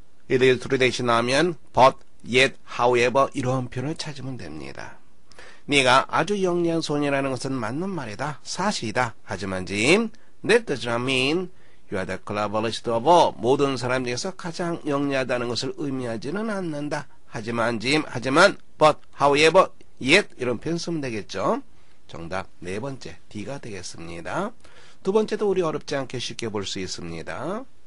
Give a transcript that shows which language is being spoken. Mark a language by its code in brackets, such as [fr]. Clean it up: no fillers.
[en] It is true that [ko] 이 나오면 but, yet, however 이런 표현을 찾으면 됩니다. 네가 아주 영리한 소녀라는 것은 맞는 말이다. 사실이다. [en] 하지만 짐, that does not mean you are the cleverest of all. [ko] 모든 사람 중에서 가장 영리하다는 것을 의미하지는 않는다. 하지만 짐, but, however, yet 이런 표현 쓰면 되겠죠. 정답 네 번째 D가 되겠습니다. 두 번째도 우리 어렵지 않게 쉽게 볼 수 있습니다.